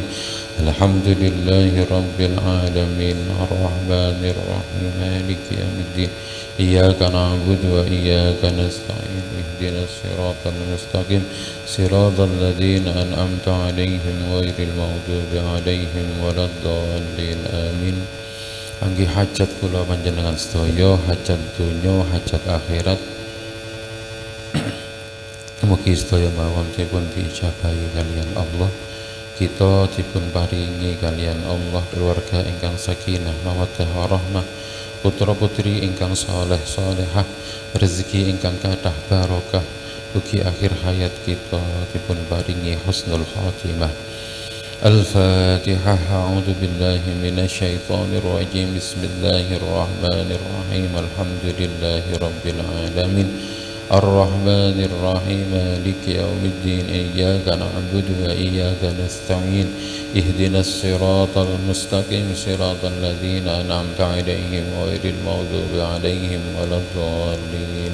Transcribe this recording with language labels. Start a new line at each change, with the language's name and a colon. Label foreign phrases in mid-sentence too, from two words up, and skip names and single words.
Arabic: الحمد لله رب العالمين الرحمن الرحيم مالك يوم الدين. إياك نعبد وإياك نستعين. اهدنا الصراط المستقيم صراط الذين أنعمت عليهم غير المغضوب عليهم ولا الضالين آمين.
Javanese: Anggi hajat kula panjenengan sedaya, hajat dunya, hajat akhirat, mugi sedaya mawon dipun diijabahi kalian Allah. Kita dipun paringi kalian Allah keluarga ingkang
Arabic: سكينة مودة ورحمة,
Javanese: putra putri ingkang saleh salehah, rezeki ingkang kathah barokah. Ugi akhir hayat kita dipun paringi
Arabic: حسن الخاتمة.
Javanese: Al-Fatihah.
Arabic: أعوذ بالله من الشيطان الرجيم. بسم الله الرحمن الرحيم. الحمد لله رب العالمين. الرحمن الرحيم. مالك يوم الدين. إياك نعبد وإياك نستعين. اهدنا الصراط المستقيم صراط الذين أنعمت عليهم غير المغضوب عليهم ولا الضالين.